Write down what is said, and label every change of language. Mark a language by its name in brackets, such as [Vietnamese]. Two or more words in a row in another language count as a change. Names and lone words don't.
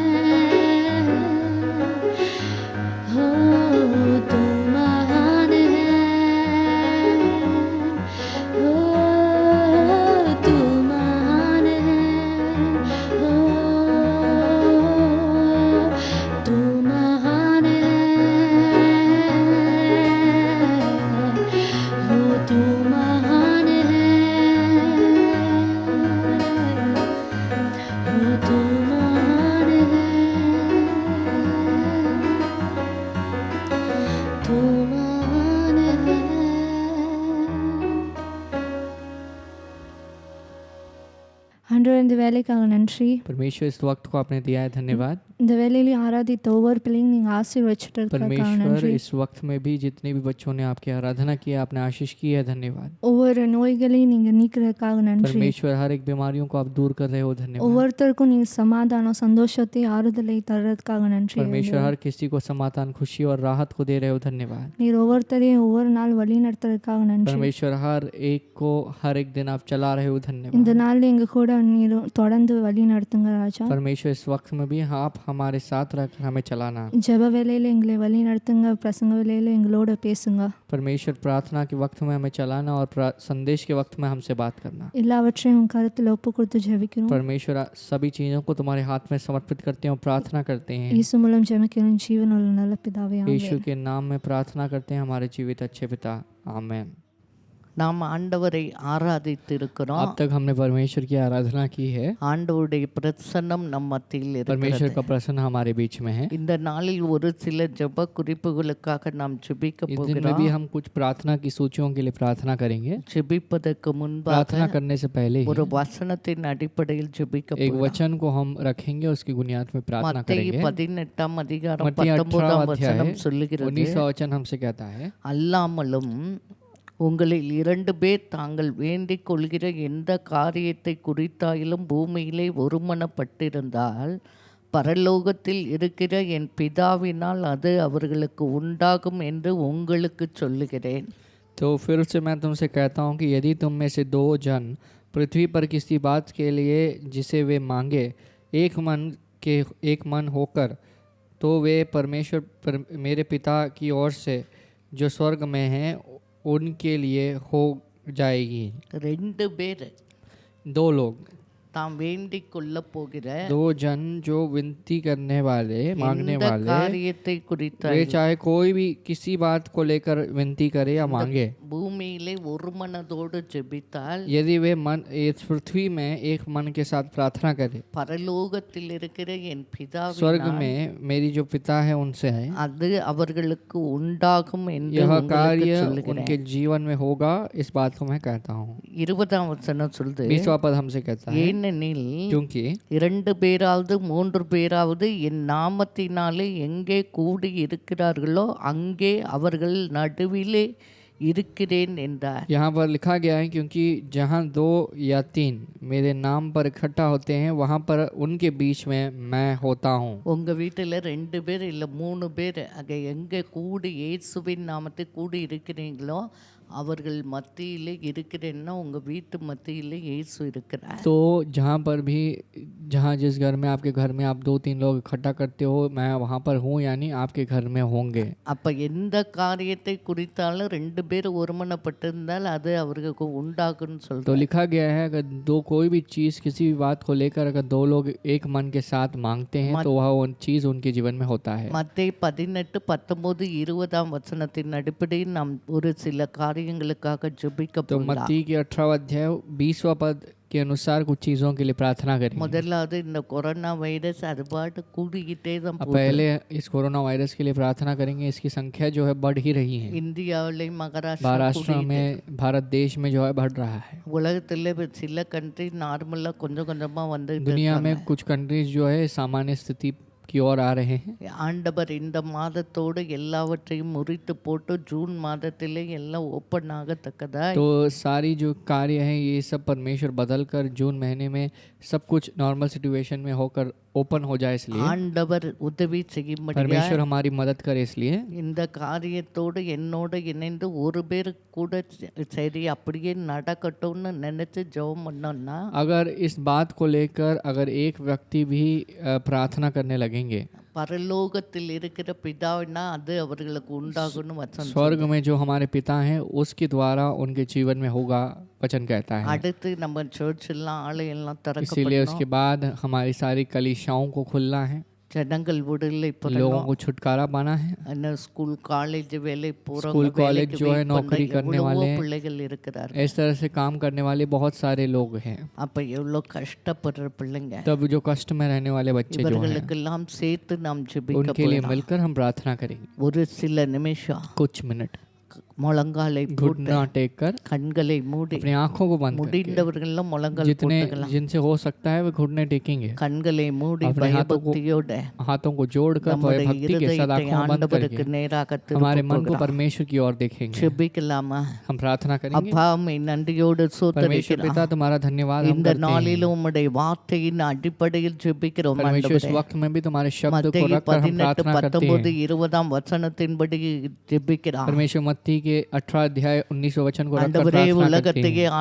[Hindi] तू महान है, तू महान है, तू महान है, तू महान है, तू महान है, तू महान है। [Tamil] ஆண்டவர் இந்த வேலைக்காக நன்றி. [Hindi] परमेश्वर इस वक्त को आपने दिया है, धन्यवाद। [Tamil] இந்த வேலையில ஆராதித்த ஒவ்வொரு பிள்ளையும் நீங்க ஆசீர்வதிச்சிட்டு இருக்கிறதுக்காக [Hindi] परमेश्वर [Tamil] நன்றி. [Hindi] इस वक्त में भी जितने भी बच्चों ने आपकी आराधना की, आपने आशीष की है, धन्यवाद। [Tamil] ஒவ்வொரு நோய்களையும் நீங்க நீக்கிறதுக்காக நன்றி. [Hindi] परमेश्वर हर एक बीमारियों को आप दूर कर रहे हो, धन्यवाद। [Tamil] ஒவ்வொருத்தருக்கும் நீங்க சமாதானம் சந்தோஷத்தை ஆறுதலை தர்றதுக்காக நன்றி. [Hindi] परमेश्वर हर किसी को समाधान, खुशी और राहत को दे रहे हो, धन्यवाद। [Tamil] நீர் ஒவ்வொருத்தரையும் ஒவ்வொரு நாள் வழி நடத்துறதுக்காக நன்றி. [Hindi] परमेश्वर हर एक को हर एक दिन आप चला रहे हो, [Tamil] இந்த [Hindi] धन्यवाद। [Tamil] நாள்ல எங்க கூட நீர் தொடர்ந்து வழி நடத்துங்க ராஜா. [Hindi] परमेश्वर इस वक्त में भी आप हमारे साथ रहकर हमें चलाना। [Tamil] ஜெப வேளையில எங்களை வழி நடத்துங்க, பிரசங்க வேளையில எங்களோட பேசுங்க. [Hindi] परमेश्वर प्रार्थना के वक्त में हमें चलाना और संदेश के वक्त में हमसे बात करना। [Tamil] எல்லாவற்றையும் உன் கருத்துல ஒப்பு கொடுத்து ஜெபிக்கிறோம். [Hindi] परमेश्वर सभी चीज़ों को तुम्हारे हाथ में समर्पित करते हैं और प्रार्थना करते हैं। [Tamil] இயேசு மூலம் ஜெபிக்கிறோம் ஜீவனுள்ள நல்ல பிதாவே, [Hindi] यीशु [Tamil] ஆமென். [Hindi] के नाम में प्रार्थना करते हैं हमारे जीवित अच्छे पिता, आमेन। [Tamil] நாம் ஆண்டவரை ஆராதித்திருக்கிறோம். [Hindi] अब तक हमने परमेश्वर की आराधना की है। [Tamil] ஆண்டவருடைய பிரசன்னம் நம் மத்தியில் [Hindi] परमेश्वर [Tamil] இருக்கிறது. [Hindi] का प्रसन्न हमारे बीच में है। [Tamil] இந்த நாளில் ஒரு சில ஜெப குறிப்புகளுக்காக நாம் ஜெபிக்க [Hindi] इस दिन में भी [Tamil] போகிறோம். [Hindi] हम कुछ प्रार्थना की सूचियों के लिए प्रार्थना करेंगे। [Tamil] ஜெபிப்பதற்கு [Hindi] प्रार्थना [Tamil] முன்பாக [Hindi] करने से पहले [Tamil] ஒரு [Hindi] ही [Tamil] வசனத்தின் அடிப்படையில் ஜெபிக்க [Hindi] एक [Tamil] போகிறோம். [Hindi] वचन को हम रखेंगे, उसकी बुनियाद में प्रार्थना [Tamil] மத்தேயு [Hindi] करेंगे। [Tamil] 18 அதிகாரம் [Hindi] मत्ती 19 18 अध्याय [Tamil] வசனம் சொல்லுகிறது, [Hindi] 19 वचन हमसे कहता है, [Tamil] அல்லாமலும் உங்களில் 2 பேர் தாங்கள் வேண்டிக் கொள்கிற எந்த காரியத்தை குறித்தாயிலும் பூமியிலே ஒருமனப்பட்டிருந்தால் பரலோகத்தில் இருக்கிற என் பிதாவினால் அது அவர்களுக்கு உண்டாகும் என்று உங்களுக்கு சொல்லுகிறேன். [Hindi] तो फिर से मैं तुमसे कहता हूँ कि यदि तुम में से 2 जन पृथ्वी पर किसी बात के लिए जिसे वे मांगे एक मन होकर, तो वे परमेश्वर मेरे पिता की ओर से जो स्वर्ग में हैं उनके लिए हो जाएगी. [Tamil] 2 பேர் [Hindi] 2 लोग, [Tamil] தாம் வேண்டிக் கொள்ள போகிற [Hindi] 2 जन जो विनती करने वाले, मांगने [Tamil] எந்த [Hindi] वाले, [Tamil] காரியத்தை குறித்த [Hindi] वे चाहे कोई भी किसी बात को लेकर विनती करे या मांगे, [Tamil] பூமியிலே ஒரு மனதோடு ஜெபித்தால் [Hindi] यदि वे मन इस पृथ्वी में एक मन के साथ प्रार्थना करे, [Tamil] பரலோகத்தில் இருக்கிற என் [Hindi] स्वर्ग [Tamil] பிதாவினால் [Hindi] में मेरी जो पिता है उनसे है, [Tamil] அது அவர்களுக்கு உண்டாகும் என்று [Hindi] यह [Tamil] உங்களுக்கு [Hindi] कार्य [Tamil] சொல்லுகிறேன். [Hindi] उनके जीवन में होगा. इस बात को मैं कहता हूँ. [Tamil] 20ஆம் வசனம் சொல்லுது, [Hindi] 20वां पद हमसे कहता है, [Tamil] ஏனெனில் [Hindi] क्योंकि [Tamil] 2 பேராவது 3 பேராவது என் நாமத்தினாலே எங்கே கூடி இருக்கிறார்களோ அங்கே அவர்கள் நடுவிலே இருக்கிறேன் என்றார். [Hindi] यहाँ पर लिखा गया है, क्योंकि जहाँ 2 या 3 मेरे नाम पर इकट्ठा होते हैं वहाँ पर उनके बीच में मैं होता हूँ. [Tamil] உங்க வீட்டில் 2 பேர் இல்லை 3 பேர் அங்கே எங்கே கூடி இயேசுவின் நாமத்தை கூடி இருக்கிறீங்களோ அவர்கள் மத்தியிலே இருக்கிறேன்னா உங்க வீட்டு மத்தியிலே இயேசு இருக்கிறார். [Hindi] तो जहाँ पर भी, जहाँ जिस घर में आपके घर में आप 2-3 लोग इकट्ठा करते हो, मैं वहाँ पर हूँ, यानी आपके घर में होंगे. [Tamil] அப்ப எந்த காரியத்தை குறித்தாலும் 2 பேர் ஒருமனப்பட்டிருந்தால் அது அவர்களுக்கு உண்டாகும்னு [Hindi] तो [Tamil] சொல்றோம். [Hindi] लिखा गया है, अगर 2 कोई भी चीज़ किसी भी बात को लेकर अगर 2 लोग एक मन के साथ मांगते हैं तो वह उन चीज़ उनके जीवन में होता है. [Tamil] மத்தேயு 18, 19, 20ஆம் வசனத்தின் அடிப்படையில் நாம் ஒரு சில காரியங்களுக்காக ஜெபிக்க [Hindi] तो [Tamil] போகிறோம். [Hindi] मत्ती के 18वां अध्याय 20वां पद के अनुसार कुछ चीज़ों के लिए प्रार्थना करेंगे. [Tamil] முதலாவது இந்த கொரோனா வைரஸ் அது பாட்டு கூடிக்கிட்டே தான் [Hindi] अब [Tamil] போகுது. [Hindi] पहले इस कोरोना वायरस के लिए प्रार्थना करेंगे. इसकी संख्या जो है बढ़ ही रही है. [Tamil] இந்தியாவிலையும் மகாராஷ்டிரா [Hindi] महाराष्ट्र में, भारत देश में जो है बढ़ रहा है. [Tamil] உலகத்துல இப்ப சில கண்ட்ரி நார்மலா கொஞ்சம் கொஞ்சமா வந்து [Hindi] दुनिया में कुछ कंट्रीज जो है सामान्य स्थिति की ओर आ रहे हैं. [Tamil] ஆண்டவர் இந்த மாதத்தோடு எல்லாவற்றையும் முறித்து போட்டு ஜூன் மாதத்திலே எல்லாம் ஓப்பன் ஆகத்தக்கதா [Hindi] तो सारी जो कार्य है ये सब परमेश्वर बदल कर जून महीने में सब कुछ [English] normal situation [Hindi] में होकर ओपन हो जाए, इसलिए [Tamil] ஆண்டவர் உதவி செய்யும்படியா [Hindi] परमेश्वर हमारी मदद करे. इसलिए [Tamil] இந்த காரியத்தோடு என்னோடு இணைந்து ஒரு பேர் கூட சரி அப்படியே நடக்கட்டும்னு நினைச்சு ஜெபம் பண்ணோம்னா [Hindi] अगर इस बात को लेकर अगर एक व्यक्ति भी प्रार्थना करने लगेंगे, [Tamil] பரலோகத்தில் இருக்கிற பிதாவினா அது அவர்களுக்கு உண்டாகும்னு வசனம் [Hindi] स्वर्ग में जो हमारे पिता हैं उसके द्वारा उनके जीवन में होगा, वचन कहता है. [Tamil] அடுத்து நம்ம சர்ச் எல்லாம் ஆலயெல்லாம் [Hindi] इसीलिए [Tamil] திறக்கப்படணும். [Hindi] उसके बाद हमारी सारी कलीसियाओं को खुलना है, [Tamil] ஜனங்கள் விடுதலை [Hindi] लोगों को छुटकारा पाना है. [Tamil] பெறணும். [English] school college [Tamil] வேலை [Hindi] स्कूल [Tamil] போறவங்க [Hindi] कॉलेज [Tamil] வேலைக்கு [Hindi] जो है wait नौकरी [Tamil] பண்ற [Hindi] करने [Tamil] எவ்வளவோ [Hindi] वाले हैं, [Tamil] பிள்ளைகள் இருக்கிறார்கள். [Hindi] इस तरह से काम करने वाले बहुत सारे लोग हैं. [Tamil] அப்ப எவ்வளவு கஷ்டப்படுற பிள்ளைங்க [Hindi] तब जो कष्ट में रहने वाले बच्चे जो हैं [Tamil] இவர்களுக்கெல்லாம் சேர்த்து நாம் ஜெபிக்க [Hindi] उनके लिए [Tamil] போறோம். [Hindi] मिलकर हम प्रार्थना करेंगे. [Tamil] ஒரு சில நிமிஷம் [Hindi] कुछ मिनट [Tamil] முழங்காலை போட்டு [Hindi] घुटना टेक कर [Tamil] கண்களை மூடி [Hindi] अपनी आंखों को बंद करके, [Tamil] முடிந்தவர்கள்லாம் முழங்கால் [Hindi] जितने [Tamil] போட்டுக்கலாம். [Hindi] जिनसे हो सकता है वे घुटने टेकेंगे. [Tamil] கண்களை மூடி [Hindi] अपने हाथों को [Tamil] பயபக்தியோட [Hindi] हाथों को जोड़कर [Tamil] நம்முடைய [Hindi] भक्ति के साथ [Tamil] இருதயத்தை [Hindi] आंखों को बंद [Tamil] ஆண்டவருக்கு [Hindi] करके [Tamil] நேராக [Hindi] हमारे मन को [Tamil] திருப்புகிறோம். [Hindi] परमेश्वर की ओर देखेंगे. [Tamil] ஜெபிக்கலாமா? [Hindi] हम प्रार्थना करेंगे. [Tamil] அப்பா உம்மை நன்றியோடு [Hindi] परमेश्वर [Tamil] சோத்தரிக்கிறோம். [Hindi] पिता तुम्हारा धन्यवाद हम [Tamil] இந்த [Hindi] करते हैं. [Tamil] நாளிலும் உம்முடைய வார்த்தையின் அடிப்படையில் ஜெபிக்கிறோம் [Hindi] परमेश्वर इस [Tamil] ஆண்டவரே. [Hindi] वक्त में भी तुम्हारे शब्द को [Tamil] மத்தேயு [Hindi] रखकर हम 18, प्रार्थना करते 19, हैं. [Tamil] 20ஆம் வசனத்தின்படி ஜெபிக்கிறோம். [Hindi] परमेश्वर मत्ती के 18 अध्याय 19वें वचन को रखकर [Tamil] ஆண்டவரே [Hindi] प्रार्थना करते [Tamil] உலகத்தையே [Hindi] हैं.